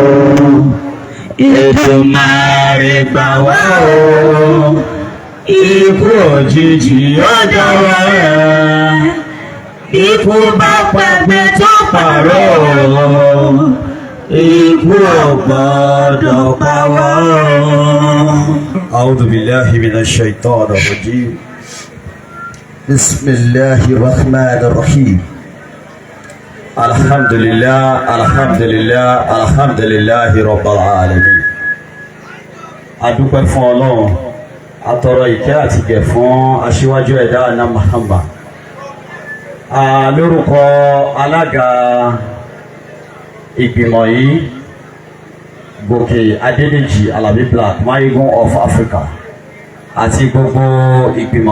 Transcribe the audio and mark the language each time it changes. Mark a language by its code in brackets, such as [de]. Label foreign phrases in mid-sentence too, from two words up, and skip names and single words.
[yo] Èdùmàrè gbà wá o ikú òjijì ó dọwọ́ ẹ ikú bá pagbe tó pààrọ̀ o ikú ò gbọ́dọ̀ pa wá o. [ar] أعوذ بالله من الشيطان الرجيم بسم الله الرحمن الرحيم. الحمد لله، الحمد لله، الحمد لله رب العالمين. [yo] Adúpẹ́ fún Ọlọ́run, atọrọ ìkẹ́ àti ìgẹ̀ fún aṣíwájú ẹ̀dá àná Muhammad. Lórúkọ alága ìgbìmọ̀ yìí, Gòkè Adédèjì Alabi Black, Mayegun of Africa, àti gbogbo ìgbìmọ̀